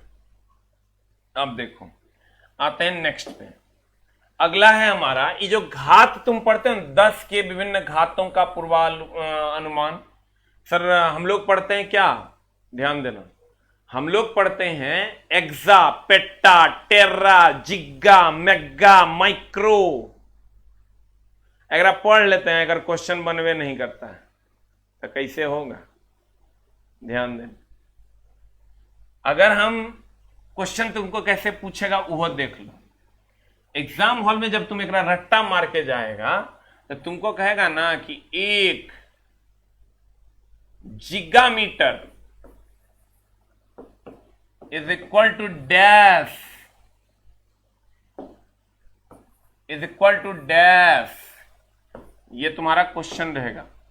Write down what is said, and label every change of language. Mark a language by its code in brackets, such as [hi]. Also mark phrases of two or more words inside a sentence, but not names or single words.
[hi] अब देखो आते हैं नेक्स्ट पे। अगला है हमारा ये जो घात तुम पढ़ते हो 10 के विभिन्न घातों का पूर्वानुमान। सर हम लोग पढ़ते हैं क्या, ध्यान देना, हम लोग पढ़ते हैं एक्सा, पेट्टा, टेरा, जिग्गा, मेगा, माइक्रो। अगर आप पढ़ लेते हैं, अगर क्वेश्चन बनवे नहीं करता है तो कैसे होगा, ध्यान दें। अगर हम क्वेश्चन तुमको कैसे पूछेगा वो देख लो। [en] exam hall [hi] में जब तुम एक रट्टा मार के जाएगा तो तुमको कहेगा ना कि 1 जिगामीटर [en] is equal to dash, is equal to dash, [hi] ये तुम्हारा क्वेश्चन रहेगा।